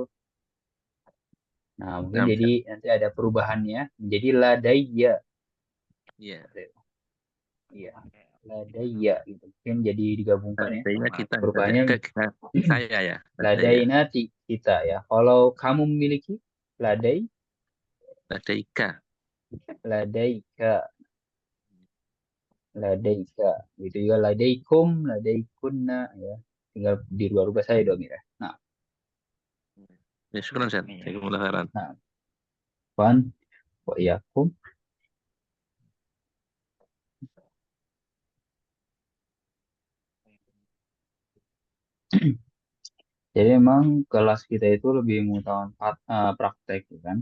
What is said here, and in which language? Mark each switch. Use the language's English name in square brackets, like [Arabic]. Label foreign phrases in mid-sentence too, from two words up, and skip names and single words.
[Indonesian] Nah, mungkin jadi nanti ada perubahannya menjadi ladaiya. Iya. Iya, ladaiya gitu. Mungkin jadi digabungkan ya. Ladainya kita. Perubahannya Saya ya. ladaina kita ya. Kalau kamu memiliki ladai, Ladaika. ladaika, ladaika. Gitu juga [Arabic] لديكم، لديكن [Indonesian] ya. Tinggal dirubah-rubah saya dong ya. Nah, Ya, syukur Set. [Arabic] جزاكم الله خيرا. [Indonesian] nah, pan [Arabic] وإياكم. [Indonesian] Jadi memang kelas kita itu lebih mengutamakan praktek, ya kan?